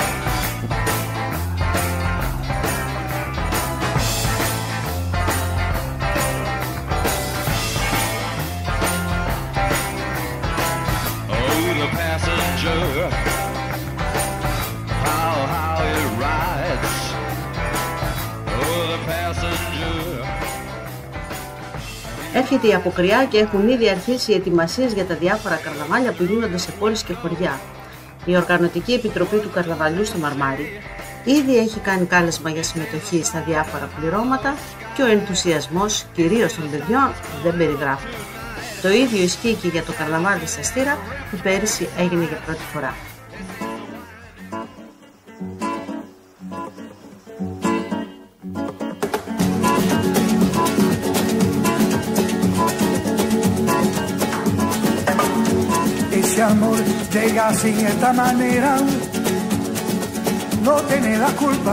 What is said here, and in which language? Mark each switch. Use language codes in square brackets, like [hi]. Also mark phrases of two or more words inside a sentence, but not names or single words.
[en] The passenger, how it rides. Oh, the passenger. [el] Έρχεται η αποκριά και έχουν ήδη αρχίσει οι ετοιμασίες για τα διάφορα καρναβάλια που γίνονται σε πόλεις και χωριά. Η Οργανωτική Επιτροπή του Καρναβαλιού στο Μαρμάρι ήδη έχει κάνει κάλεσμα για συμμετοχή στα διάφορα πληρώματα και ο ενθουσιασμός, κυρίως των παιδιών, δεν περιγράφεται. Το ίδιο ισχύει και για το καρναβάλι στα Στήρα που πέρυσι έγινε για πρώτη φορά. [es] Ese amor llega sin esta manera, no tiene la culpa.